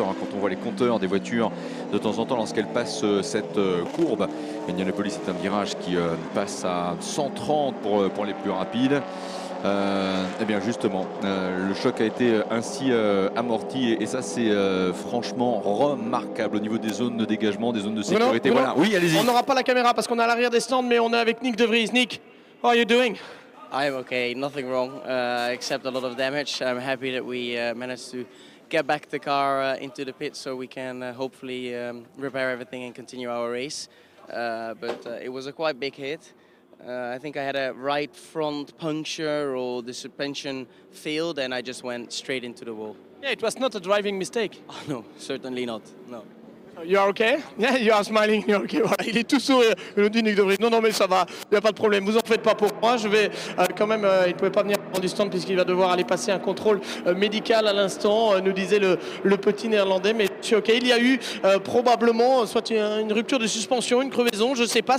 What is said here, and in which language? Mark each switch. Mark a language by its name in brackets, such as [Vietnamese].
[French] Quand on voit les compteurs des voitures de temps en temps lorsqu'elles passent cette courbe, Indianapolis est un virage qui passe à 130 pour les plus rapides. Et bien justement, le choc a été ainsi amorti, et ça c'est franchement remarquable au niveau des zones de dégagement, des zones de sécurité. Bruno, voilà, oui, allez-y. On n'aura pas la caméra parce qu'on est à l'arrière des stands, mais on est avec Nyck De Vries. [English] Nyck, how are you doing? I'm okay, nothing wrong, except a lot of damage. I'm happy that we managed to get back the car into the pit so we can hopefully repair everything and continue our race. But it was a quite big hit. I think I had a right front puncture, or the suspension failed, and I just went straight into the wall. Yeah, it was not a driving mistake. Oh, no, certainly not, no. You are okay? Yeah, you are smiling, you're okay. [French] Voilà, il est tout sourire. Il nous dit Nyck De Vries. Non, mais ça va, il n'y a pas de problème. Vous en faites pas pour moi. Je vais quand même, il ne pouvait pas venir du stand puisqu'il va devoir aller passer un contrôle médical à l'instant, nous disait le petit néerlandais. Mais je suis ok. Il y a eu probablement soit une rupture de suspension, une crevaison, je ne sais pas.